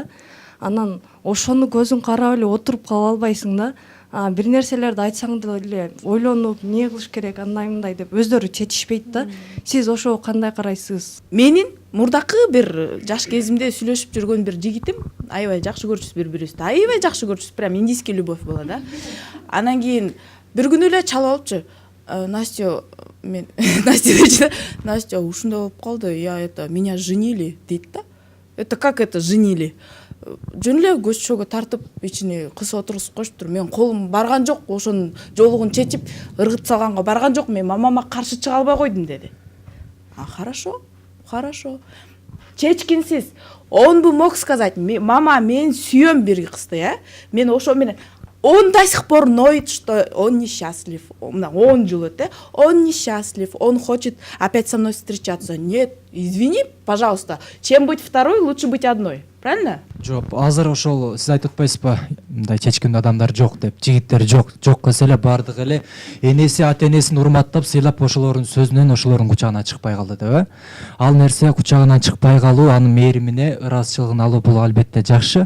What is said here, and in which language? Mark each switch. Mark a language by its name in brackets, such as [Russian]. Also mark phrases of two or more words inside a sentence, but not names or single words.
[Kyrgyz] Анан ошону көзүң карап эле отуруп кала албайсың да. Бир нерселерди айтсаң деле ойлонуп, эмне кылыш керек, андай мындай деп өздөрү чечишпейт да. Сиз ошого кандай карайсыз? Менин мурдакы бир жаш кезимде сүйлөшүп жүргөн бир жигитим, аябай жакшы көрчүбүз бири-бирибизди. Аябай жакшы көрчүбүз, [Russian] прям индийский любовь была да. [Kyrgyz] Анан кийин бир күнү эле чалып алыпчы. Настя, мен Настя, Настя, ушундай болуп калды, [Russian] я это, меня женили [Kyrgyz] дейт да. [Russian] Это как это женили? [Kyrgyz] Жөн эле көчөгө тартып, ичине кыз отургузуп коюштур. Мен колум барган жок, ошонун жолугун чечип, ыргыт салганга барган жок. Мен мамама каршы чыга албай койдум деди. [Russian] Хорошо, хорошо. Чечкинсиз. Он бы мог сказать, мама, [Kyrgyz] мен сүйөм бир кызды, мен ошо менен [Russian] он до сих пор ноет, что он несчастлив. Он жил, он несчастлив, он хочет опять со мной встречаться. Нет, извини, пожалуйста, чем быть второй, лучше быть одной. Правильно? [Kyrgyz] Жок, азыр ошол сиз айтып атпайсызбы, мындай чечкиндүү адамдар жок деп, жигиттер жок десе эле бардыгы эле энеси ата энесин урматтап, сыйлап ошолордун сөзүнөн ошолордун кучагынан чыкпай калды деп, Ал нерсе кучагынан чыкпай калуу, анын мээримине, ыраазычылыгын алуу бул албетте жакшы.